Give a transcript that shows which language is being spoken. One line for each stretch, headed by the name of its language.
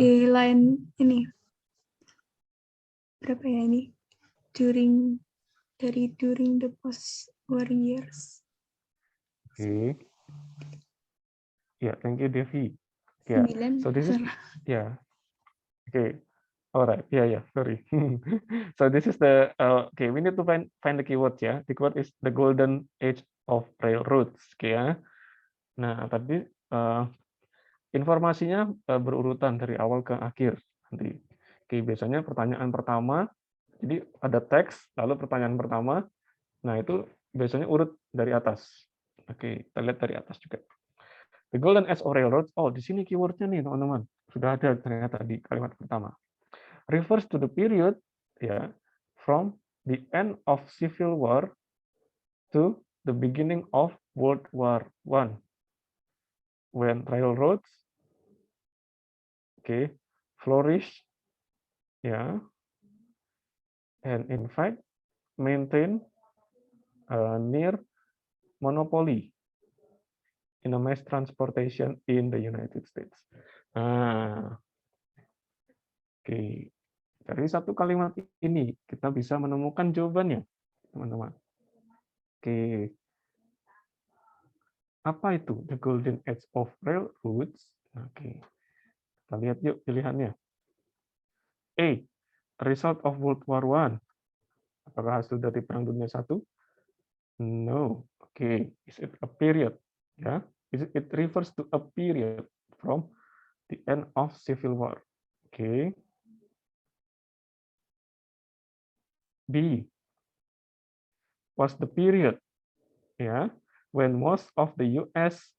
Indonesian: Di line ini berapa ya ini?
English: During the post-war years. okay. Yeah, thank you, Devi. Yeah. 9, So this is okay. All right. Yeah. Sorry. So this is the okay. We need to find the keywords ya. The keyword is the golden age of railroads. Okay, ya.
Indonesian: Nah, tadi informasinya berurutan dari awal ke akhir nanti. Oke, biasanya pertanyaan pertama, jadi ada teks, lalu pertanyaan pertama. Nah, itu biasanya urut dari atas. Oke, kita lihat dari atas juga.
English: The golden age of railroads.
Indonesian: Oh, di sini keywordnya nih, teman-teman. Sudah ada ternyata di kalimat pertama.
English: Refers to the period, ya, from the end of Civil War to the beginning of World War I, when railroads, okay, flourish, ya, and in fact maintain a near monopoly in a mass transportation in the United States.
Indonesian: Nah, oke. Dari satu kalimat ini kita bisa menemukan jawabannya, teman-teman. Oke. Apa itu the golden age of railroads? Oke. Kita lihat yuk pilihannya.
English: A. Result of World War I.
Indonesian: Apakah hasil dari Perang Dunia I?
English: No. Oke. Is it a period? Ya. It refers to a period from the end of Civil War. Oke. B. Was the period, ya, when most of the U.S.